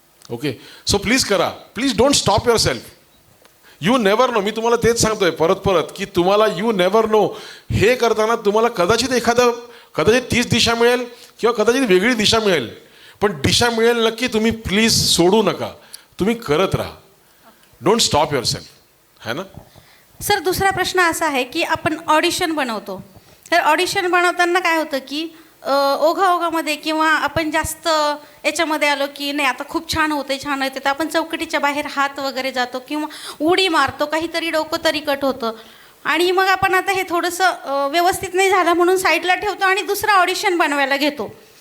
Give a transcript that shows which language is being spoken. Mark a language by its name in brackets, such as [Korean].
[Marathi] Okay, so please करा, [English] Please don't stop yourself. You never know, [Marathi] मी तुम्हाला तेच सांगतोय परत परत की तुम्हाला यू नेवर नो, हे करताना तुम्हाला कदाचित तीच दिशा मिळेल किंवा कदाचित वेगळी दिशा मिळेल, पण दिशा मिळेल नक्की. तुम्ही प्लीज सोडू नका, तुम्ही करत राहा. [English] don't stop yourself, [Hindi] है ना. [Marathi] सर, दुसरा प्रश्न असा आहे की आपण ऑडिशन बनवतो, तर ऑडिशन बनवताना काय होतं की ओघाओघामध्ये किंवा आपण जास्त याच्यामध्ये आलो की नाही आता खूप छान होते तर आपण चौकटीच्या बाहेर हात वगैरे जातो किंवा उडी मारतो, काहीतरी डोकं तरी कट होतं, आणि मग आपण आता हे थोडंसं व्यवस्थित नाही झालं म्हणून साईडला ठेवतो आणि दुसरं ऑडिशन बनवायला घेतो.